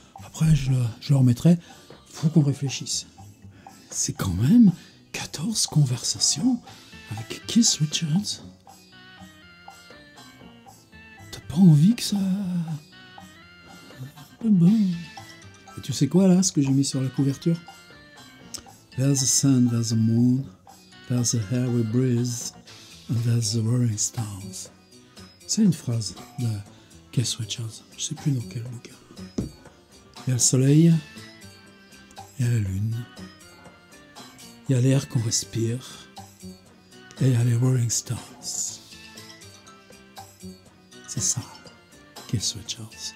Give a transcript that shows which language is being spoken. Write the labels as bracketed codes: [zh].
[fr] Après, je le remettrai. Il faut qu'on réfléchisse. C'est quand même 14 conversations avec Keith Richards. T'as pas envie que ça... Bon. Et tu sais quoi là, ce que j'ai mis sur la couverture? [en] There's a sun, there's a moon, there's a air we breathe, and there's the Rolling Stones. [fr] C'est une phrase de Keith Richards. Je sais plus dans quel bouquin. Il y a le soleil, il y a la lune, il y a l'air qu'on respire, et il y a les Rolling Stones. C'est ça. remarqué, Sir Charles?